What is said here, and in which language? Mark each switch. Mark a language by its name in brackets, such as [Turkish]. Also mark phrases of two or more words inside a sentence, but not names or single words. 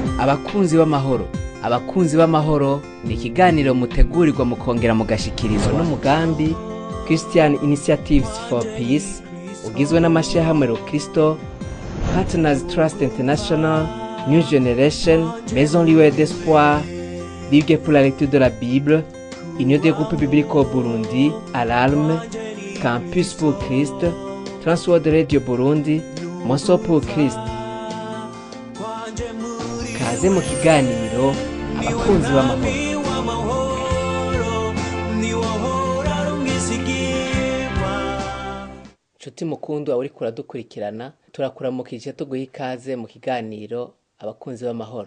[Rundi] abakunzi b'amahoro. Abakunzi b'amahoro ni ikiganiro mutegurirwa mukongera mugashikirizwa n'umugambi Christian Initiatives for Peace ugizwe n'amashirahamwe Rukristo, Partners Trust International, New Generation, Maison Libre d'Espoir, Ligue pour la lecture de la Bible, Union des groupes bibliques au Burundi, Alarme, Campus pour Christ, Transworld Radio Burundi, Monso pour Christ. Kaze mu kiganiro abakunzi b'amahoro. Nshuti mukundwa uri kuradukurikirana, turakuramukije tuguha ikaze mu kiganiro abakunzi b'amahoro.